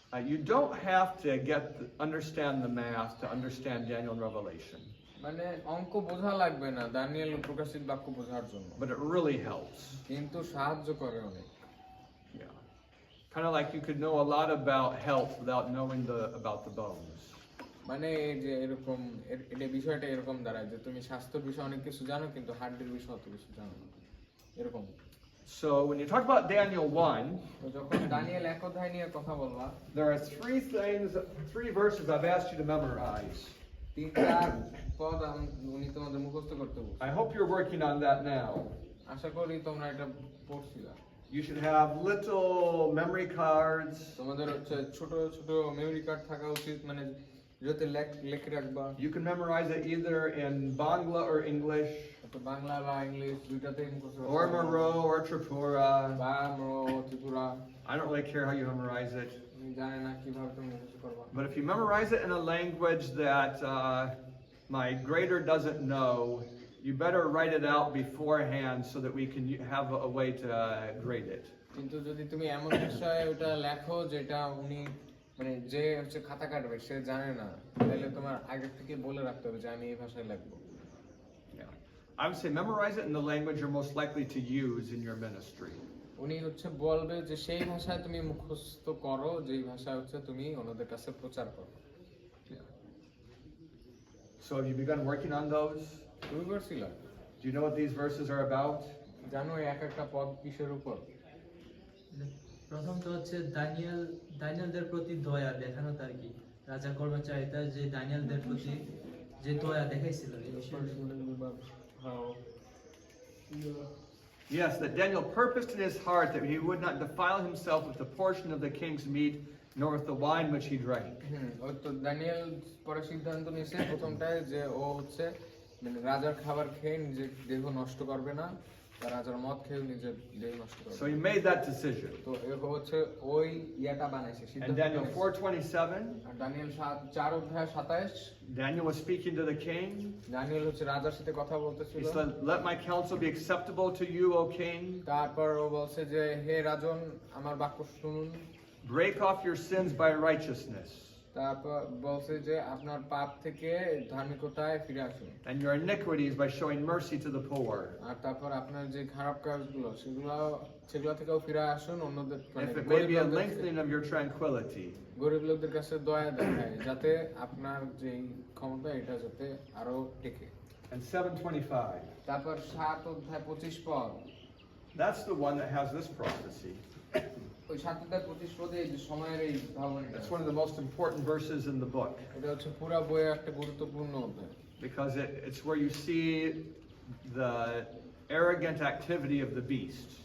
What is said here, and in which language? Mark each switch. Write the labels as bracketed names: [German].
[English] You don't have to understand the math to understand Daniel and Revelation, [Bangla] মানে অঙ্ক বোঝা লাগবে না দানিয়েল প্রকাশিত বাক্য বোঝার জন্য, [English] but it really helps. [Bangla] কিন্তু সাহায্য করে অনেক। [English] Yeah, kind of like you could know a lot about health without knowing about the bones. [Bangla] মানে এই যে এরকম এটা বিষয়টা এরকম দাঁড়ায় যে তুমি স্বাস্থ্যের বিষয়ে অনেক কিছু জানো কিন্তু হার্টের বিষয়ে অত কিছু জানো না, এরকম। [English] So when you talk about Daniel 1, [Bangla] তো যখন দানিয়েল 1 অধ্যায় নিয়ে কথা বলবা, [English] there are 3 verses I've asked you to memorize. [Bangla] 3টা পদ উনি তোমাদের মুখস্থ করতে বলছে। [English] I hope you're working on that now. [Bangla] আশা করি তোমরা এটা পড়ছিলা। [English] You should have little memory cards. [Bangla] তোমাদের হচ্ছে ছোট ছোট মেমরি কার্ড থাকা উচিত, মানে যাতে লিখে রাখবা। [English] You can memorize it either in Bangla or English, [Bangla] তো বাংলা বা ইংলিশ দুইটাতেই মুখস্থ করতে [English] or [Bangla] পারবা। [English] Maro or Tripura. [Bangla] বা মরো Tripura, [English] I don't really care how you memorize it. [Bangla] আমি জানি না কিভাবে তুমি মুখস্থ করবা। [English] But if you memorize it in a language that my grader doesn't know, you better write it out beforehand so that we can have a way to grade it. [Bangla] কিন্তু যদি তুমি এমন বিষয়ে ওটা লেখো যেটা উনি মানে যে হচ্ছে খাতা কাটবে সে জানে না, তাহলে তোমার আগে থেকে বলে রাখতে হবে যে আমি এই ভাষায় লিখবো। [English] Yeah, I would say memorize it in the language you're most likely to use in your ministry. [Bangla] উনি হচ্ছে বলবে যে সেই ভাষায় তুমি মুখস্থ করো যেই ভাষায় হচ্ছে তুমি অন্যদের কাছে প্রচার করো। [English] So have you begun working on those? [Bangla] তুমি করছিলা? [English] Do you know what these verses are about? [Bangla] জানো এক একটা পদ কিসের উপর? প্রথম তো হচ্ছে দানিয়েলদের প্রতি দয়া দেখানো, তার কি রাজা কর্মচারীতা যে দানিয়েলদের প্রতি যে দয়া দেখাইছিল এই বিষয়ে। [English] Yes, that Daniel purposed in his heart that he would not defile himself with the portion of the king's meat, nor with the wine which he drank. [Bangla] ওই তো দানিয়েল পরে সিদ্ধান্ত নিয়েছে প্রথমটায় যে ও হচ্ছে মানে রাজার খাবার খেয়ে নিজের দেহ নষ্ট করবে না, আর রাজার মদ খেয়ে নিজের দেহ নষ্ট করবে। [English] So he made that decision. [Bangla] তো এ হচ্ছে ওই ইয়াটা বানাইছে [English] And [Bangla] সিদ্ধান্ত [English] Daniel [Bangla] বানাইছে। 4:27, আর দানিয়েল 4 অধ্যায় 27, [English] Daniel was speaking to the king. [Bangla] Danijel হচ্ছে রাজার সাথে কথা বলতেছিল। [English] He said, "Let my counsel be acceptable to you, O king. [Bangla] তারপর ও বলছে যে হে রাজন আমার বাক্য শুনুন, [English] Break off your sins by righteousness. [Bangla] তারপর বলছে যে আপনার পাপ থেকে ধার্মিকতায় ফিরে আসুন, [English] and your iniquities by showing mercy to the poor. [Bangla] আর তারপর আপনার যে খারাপ কাজগুলো সেগুলো থেকেও ফিরে আসুন, অন্যদের মানে [English] If it may [Bangla] গরিব [English] be a [Bangla] লোকদের [English] lengthening of your tranquility. [Bangla] গরিব লোকদের কাছে দয়া দেখায়, যাতে আপনার যে ক্ষমতা এটা যাতে আরো টেকে। [English] And 725. [Bangla] তারপর 7:25 পদ, [English] That's the one that has this prophecy. [Bangla] ওই 7:25 পদে এই যে সময়ের এই ভাবনাটা, [English] It's one of the most important verses in the book [Bangla] এটা হচ্ছে পুরো বইয়ের একটা গুরুত্বপূর্ণ অধ্যায়, [English] because it's where you see the arrogant activity of the beast.